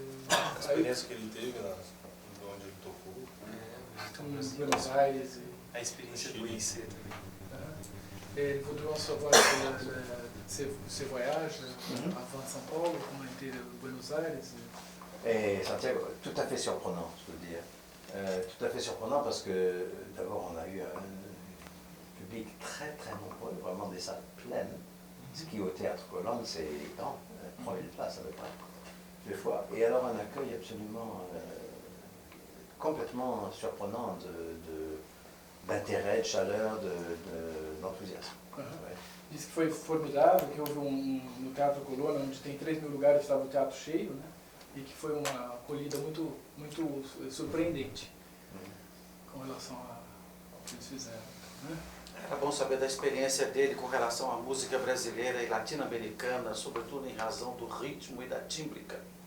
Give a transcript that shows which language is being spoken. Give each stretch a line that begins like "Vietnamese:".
Portuguese: A experiência que ele teve onde ele tocou. Em Buenos Aires. A experiência de conhecer também.
French: Il voudrait savoir ses voyages avant São Paulo, comment était Buenos Aires. Et Santiago, tout à fait surprenant, je veux dire. Tout à fait surprenant parce que d'abord on a eu un public très très nombreux, vraiment des salles pleines. Ce qui au théâtre Colombe c'est grand, 3000 places à peu près, deux fois. Et alors un accueil absolument complètement surprenant d'intérêt, de chaleur, d'enthousiasme.
Portuguese: Diz que foi formidável, que houve no Teatro Colônia, onde tem 3.000 lugares, estava o teatro cheio, né? E que foi uma acolhida muito surpreendente com relação ao que eles fizeram. Né? Era bom saber da experiência dele com relação à música brasileira e latino-americana, sobretudo em razão do ritmo e da tímbrica.